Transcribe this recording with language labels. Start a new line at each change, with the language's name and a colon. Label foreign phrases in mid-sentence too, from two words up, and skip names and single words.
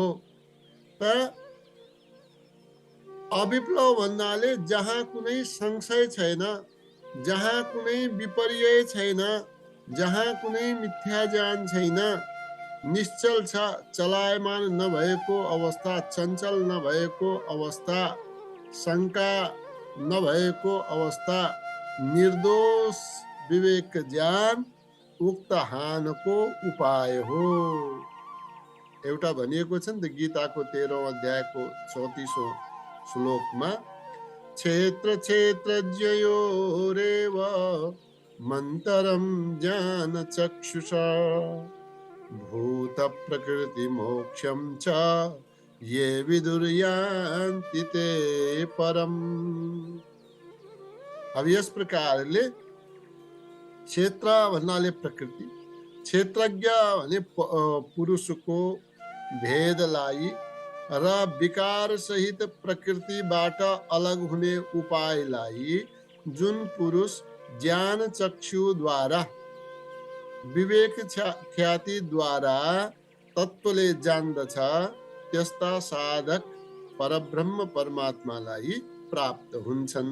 Nepali: त अविप्लव भन्नाले जहाँ कुनै संशय छैन, जहाँ कुनै विपर्य छैन, जहाँ कुनै मिथ्या ज्ञान छैन, निश्चल छ, चलायमान नभएको अवस्था, चञ्चल नभएको अवस्था, शङ्का नभएको अवस्था, निर्दोष विवेक ज्ञान उक्त हानको उपाय हो। एउटा भनिएको छ नि त गीताको 13औं अध्यायको 34औं श्लोकमा,
Sanskrit: क्षेत्र क्षेत्रज्ञयोरेव मन्तरं ज्ञान चक्षुषा भूत प्रकृति मोक्षं च ये विदुर्यान्ति ते परम।
Nepali: अब यस प्रकारले क्षेत्र भन्नाले प्रकृति, क्षेत्रज्ञ भने पुरुषको भेदलाई र विकार सहित प्रकृतिबाट अलग हुने उपायलाई जुन पुरुष ज्ञान चक्षुद्वारा विवेक ख्यातिद्वारा तत्त्वले जान्दछ त्यस्ता साधक परब्रह्म परमात्मालाई प्राप्त हुन्छन्।